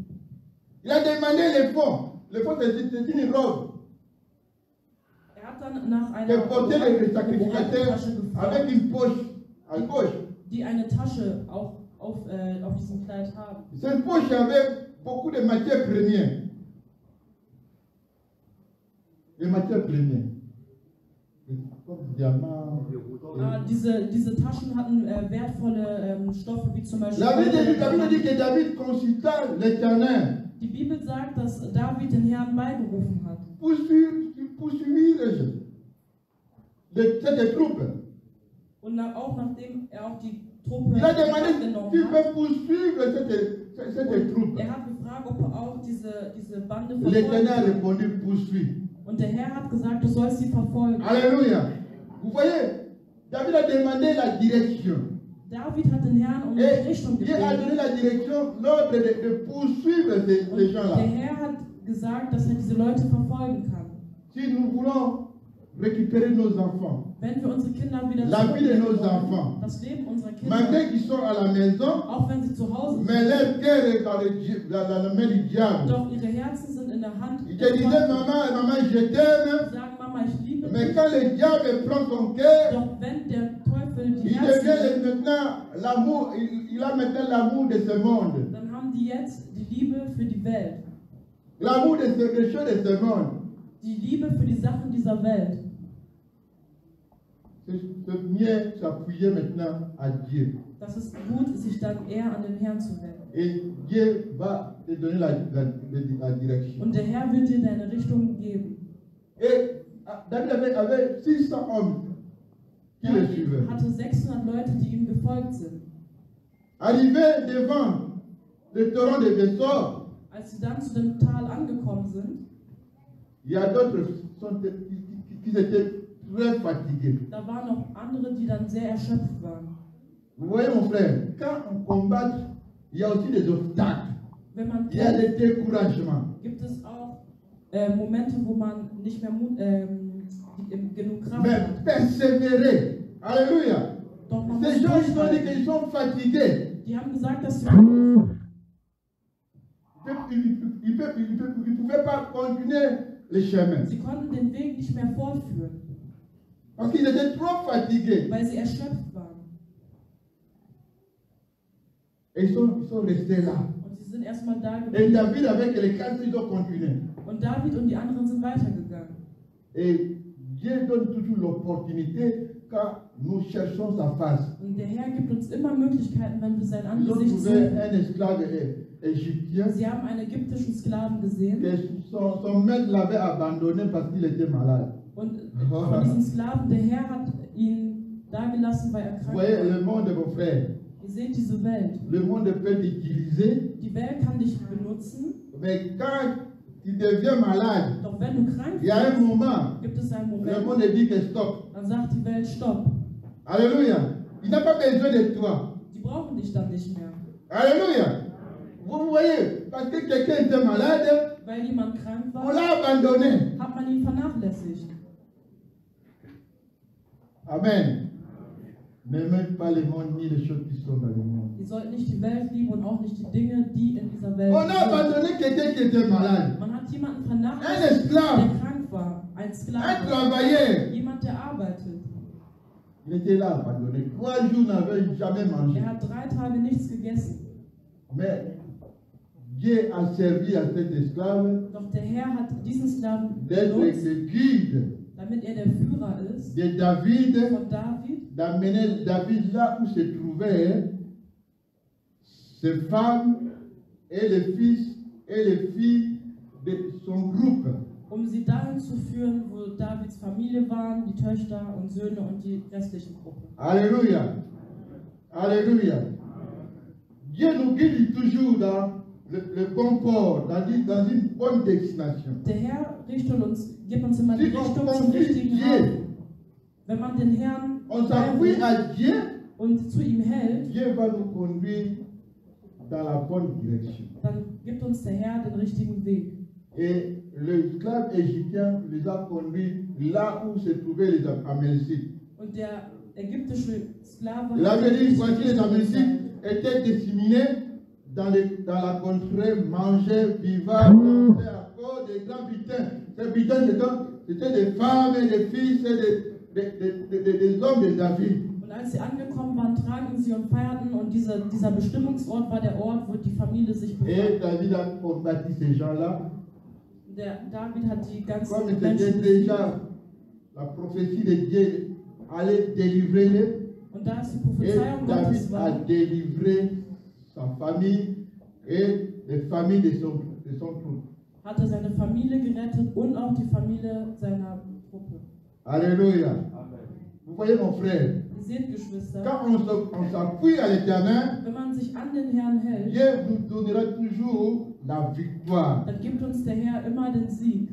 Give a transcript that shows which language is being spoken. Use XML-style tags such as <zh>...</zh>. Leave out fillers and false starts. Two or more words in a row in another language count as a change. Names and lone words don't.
<fr>Il a demandé les fonds. Les fonds, c'est une robe</fr> <de>Er hat dann nach</de> <fr>que</fr> <de>einer</de> <fr>portaient les sacrificateurs</fr> <de>Orangentasche gefragt.</de> <fr>avec une poche à gauche.</fr> <de>die eine Tasche auch auf diesem Kleid haben.</de> <fr>Cette poche avait beaucoup de matières premières. Les matières premières. Comme diamant.</fr> <de>Diese Taschen hatten wertvolle Stoffe, wie zum Beispiel.</de> <fr>La Bible dit que David consulta l'Éternel.</fr> <de>Die Bibel sagt, dass David den Herrn beigerufen hat.</de> <fr>Poursuivre cette troupe.</fr> <de>Und auch nachdem auch die Truppe</de> <fr>Il a demandé,</fr> <de>genommen</de> <fr>tu</fr> <de>hat.</de> <fr>peux poursuivre cette troupe.</fr> <de>Er hat gefragt, ob er auch diese Bande</de> <fr>L'Éternel a</fr> <de>verfolgen</de> <fr>répondu,</fr> <de>kann.</de> <fr>poursuis.</fr> <de>Und der Herr hat gesagt, du sollst sie verfolgen.</de> <fr>Alléluia. Vous voyez, David a demandé la direction.</fr> <de>David hat den Herrn um die</de> <fr>Et</fr> <de>Richtung</de> <fr>Dieu a donné</fr> <de>gebeten.</de> <fr>la direction, l'ordre de poursuivre ces</fr> <de>Und</de> <fr>gens-là.</fr> <de>der Herr hat gesagt, dass er diese Leute verfolgen kann.</de> <fr>Si nous voulons récupérer nos enfants,</fr> <de>Wenn wir unsere Kinder wieder</de> <fr>La vie de nos</fr> <de>zurückgeben</de> <fr>enfants.</fr> <de>wollen, das Leben unserer Kinder,</de> <fr>malgré qu'ils sont à la maison,</fr> <de>auch wenn sie zu Hause</de> <fr>mais</fr> <de>sind,</de> <fr>leur cœur est dans la main du diable.</fr> <de>doch ihre Herzen sind in der Hand.</de> <fr>Il te disait, maman, je t'aime,</fr> <de>Sie sagen, Mama, ich liebe</de> <fr>mais</fr> <de>dich.</de> <fr>quand le diable prend ton cœur,</fr> <de>Doch wenn der Teufel die</de> <fr>il</fr> <de>Herzen</de> <fr>devient maintenant l'amour, il a maintenant l'amour de ce monde.</fr> <de>dann haben die jetzt die Liebe für die Welt.</de> <fr>L'amour des choses de ce monde.</fr> <de>Die Liebe für die Sachen dieser Welt.</de> <fr>C'est mieux s'appuyer maintenant à Dieu.</fr> <de>Das ist gut, sich dann eher an den Herrn zu wenden.</de> <fr>Et Dieu va te donner la direction.</fr> <de>Und der Herr wird dir deine Richtung geben.</de> <fr>Et David avait 600 hommes qui le suivaient.</fr> <de>David hatte 600 Leute, die ihm gefolgt sind.</de> <fr>Arrivé devant le torrent de Besor,</fr> <de>Als sie dann zu dem Tal angekommen sind,</de> <fr>il y a d'autres qui étaient très fatigués.</fr> <de>da waren noch andere, die dann sehr erschöpft waren.</de> <fr>Vous voyez mon frère, quand on combat, il y a aussi des obstacles.</fr> <de>Wenn man</de> <fr>Il y a</fr> <de>kämpft,</de> <fr>des découragements.</fr> <de>gibt es auch Momente, wo man nicht mehr genug Kraft</de> <fr>Mais</fr> <de>hat.</de> <fr>persévérer. Alléluia.</fr> <de>Doch man muss</de> <fr>Ces gens, ils ont dit</fr> <de>durchhalten.</de> <fr>qu'ils sont fatigués.</fr> <de>Die haben gesagt, dass sie</de> <fr>Ils ne pouvaient pas continuer le chemin.</fr> <de>Sie konnten den Weg nicht mehr fortführen,</de> <fr>Parce qu'ils étaient trop fatigués.</fr> <de>weil sie erschöpft waren.</de> <fr>Et ils sont restés là.</fr> <de>Und sie sind erstmal da</de> <fr>Et</fr> <de>geblieben.</de> <fr>David avec les 4, ils ont continué.</fr> <de>Und David und die anderen sind weitergegangen.</de> <fr>Et Dieu donne toujours l'opportunité quand nous cherchons sa face.</fr> <de>Und der Herr gibt uns immer Möglichkeiten, wenn wir sein</de> <fr>Ils ont</fr> <de>Angesicht</de> <fr>trouvé</fr> <de>suchen.</de> <fr>un esclave égyptien</fr> <de>Sie haben einen ägyptischen Sklaven gesehen</de> <fr>que son maître l'avait abandonné parce qu'il était malade.</fr> <de>und von diesem Sklaven, der Herr hat ihn da gelassen, weil er</de> <fr>Vous</fr> <de>krank</de> <fr>voyez,</fr> <de>war.</de> <fr>le monde, mon frère,</fr> <de>Ihr seht diese Welt.</de> <fr>le monde peut t'utiliser,</fr> <de>Die Welt kann dich benutzen,</de> <fr>mais quand tu deviens malade,</fr> <de>doch wenn du krank</de> <fr>il y a un</fr> <de>bist,</de> <fr>moment,</fr> <de>gibt es einen</de> <fr>le</fr> <de>Moment,</de> <fr>monde dit que stop.</fr> <de>dann sagt die Welt Stopp.</de> <fr>Alléluia. Il n'a pas besoin de toi.</fr> <de>Die brauchen dich dann nicht mehr.</de> <fr>Alléluia. Vous voyez, parce que quelqu'un était malade,</fr> <de>Weil jemand krank</de> <fr>on</fr> <de>war,</de> <fr>l'a abandonné.</fr> <de>hat man ihn vernachlässigt.</de> <fr>Amen. N'aimez pas le monde ni les choses qui sont dans le monde.</fr> <de>Ihr sollt nicht die Welt lieben und auch nicht die Dinge, die in dieser Welt</de> <fr>On a</fr> <de>sind.</de> <fr>abandonné quelqu'un qui était malade.</fr> <de>Man hat jemanden</de> <fr>Un</fr> <de>vernachlässigt,</de> <fr>esclave,</fr> <de>der krank war. Ein</de> <fr>un</fr> <de>Sklave.</de> <fr>travailleur.</fr> <de>Jemand, der arbeitet.</de> <fr>Il était là abandonné. 3 jours, n'avait jamais mangé.</fr> <de>Er hat 3 Tage nichts gegessen.</de> <fr>Mais Dieu a servi à cet esclave</fr> <de>Doch der Herr hat diesen Sklaven</de> <fr>d'être</fr> <de>benutzt,</de> <fr>le guide</fr> <de>damit er der Führer ist</de> <fr>de David,</fr> <de>von David,</de> <fr>d'amener David là où se trouvaient ses femmes et les fils et les filles de son groupe.</fr> <de>sie dahin zu führen, wo Davids Familie waren, die Töchter und Söhne und die restlichen Gruppe.</de> <fr>Alléluia. Alléluia. Dieu nous guide toujours dans le bon port, dans une bonne destination.</fr> <de>Der Herr gibt uns immer die</de> <fr>Si on</fr> <de>Richtung zum</de> <fr>confie</fr> <de>richtigen</de> <fr>Dieu,</fr> <de>Hafen. Wenn man den Herrn</de> <fr>on s'appuie à Dieu,</fr> <de>und zu ihm hält,</de> <fr>Dieu va nous conduire dans la bonne direction.</fr> <de>dann gibt uns der Herr den richtigen Weg.</de> <fr>Et l'esclave égyptien les a conduits là où se trouvaient les Amélécites.</fr> <de>Und der ägyptische Sklave</de> <fr>Il avait dit,</fr> <de>die</de> <fr>voici les</fr> <de>Richtung</de> <fr>Amélécites</fr> <de>gezeigt.</de> <fr>étaient disséminés dans la contrée, mangeaient, vivaient, dansaient à cause des grands butins. Ces butins, c'était des femmes et des fils et des hommes de David.</fr> <de>Und als sie angekommen waren, tranken sie und feierten und dieser Bestimmungsort war der Ort, wo die Familie sich</de> <fr>Et</fr> <de>befand.</de> <fr>David a combattu ces gens-là.</fr> <de>David hat die ganzen</de> <fr>Comme c'était</fr> <de>Menschen</de> <fr>déjà la prophétie de Dieu allait délivrer les.</fr> <de>und da es die</de> <fr>Et</fr> <de>Prophezeiung Gottes</de> <fr>David a</fr> <de>war,</de> <fr>délivré sa famille et les familles de son troupe.</fr> <de>hat er seine Familie gerettet und auch die Familie seiner Truppe.</de> <fr>Alléluia. Vous voyez mon frère,</fr> <de>Ihr seht, Geschwister,</de> <fr>quand on s'appuie à l'Éternel,</fr> <de>wenn man sich an den Herrn hält,</de> <fr>Dieu nous donnera toujours la victoire.</fr> <de>dann gibt uns der Herr immer den Sieg.</de>